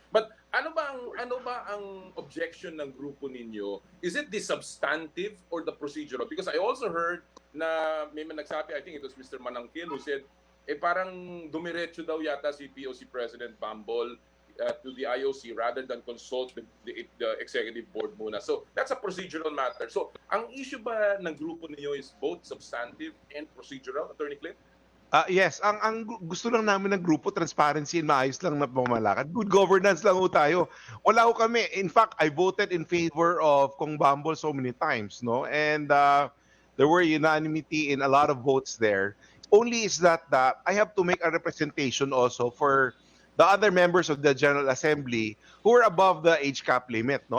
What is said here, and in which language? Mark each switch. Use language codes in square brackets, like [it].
[tl] But ano ba ang objection ng grupo ninyo? [en] Is it the substantive or the procedural? Because I also heard [tl] na may nagsabi, [en] I think it was Mr. Manangkil, who said, [tl] parang dumiretso daw yata [en] si POC President Bambol to the IOC rather than consult the executive board muna. So that's a procedural matter. [tl] So ang issue ba ng grupo ninyo [en] is both substantive and procedural, [tl] Attorney Clint? Yes, ang gusto lang namin ng grupo, transparency and maayos lang na pamalakad. Good governance lang ho tayo. Wala ho kami. [en] In fact, I voted in favor of Kong Bambol so many times, no? And there were unanimity in a lot of votes there. Only is that I have to make a representation also for the other members of the General Assembly who are above the age cap limit, no?